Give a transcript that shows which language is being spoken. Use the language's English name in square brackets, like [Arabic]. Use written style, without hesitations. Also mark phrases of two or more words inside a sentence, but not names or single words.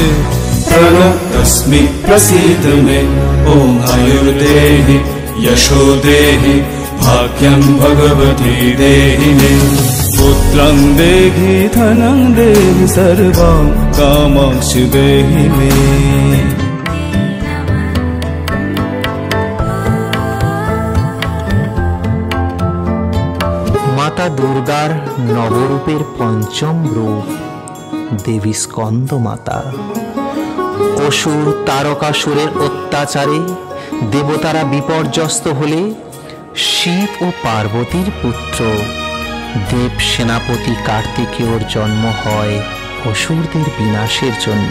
[Sanskrit] प्रणतस्मि प्रसीद मे ॐ आयुर्देहि यशो देहि भाग्यं भगवती देहि मे पुत्रं देहि धनं देहि सर्वं कामांशि देहि मे। [Bangla] মাতা দুর্গার নবরূপের পঞ্চম রূপ দেবী স্কন্দ মাতা। অসুর তারকাসুরের অত্যাচারে দেবতারা বিপর্যস্ত হলে শিব ও পার্বতীর পুত্র দেব সেনাপতি কার্তিকেয়র জন্ম হয় অসুরদের বিনাশের জন্য।